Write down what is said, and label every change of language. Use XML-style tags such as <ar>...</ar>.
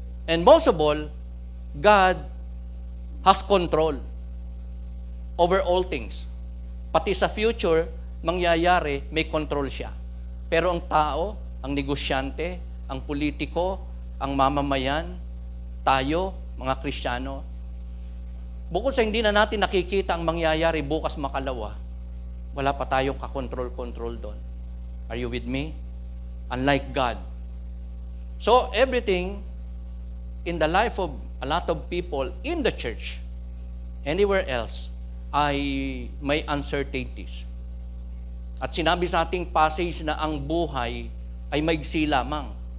<en>And most of all, God has control over all things.</en> <tl>Pati sa future, mangyayari, may control siya. Pero ang tao, ang negosyante, ang politiko, ang mamamayan, tayo, mga Kristiyano, bukod sa hindi na natin nakikita ang mangyayari bukas makalawa, wala pa tayong kakontrol-control doon.</tl> <en>Are you with me? Unlike God. So, everything in the life of a lot of people in the church, anywhere else,</en> <tl>ay may</tl> <en>uncertainties.</en> <tl>At sinabi sa ating passage na ang buhay ay maigsi lamang.</tl>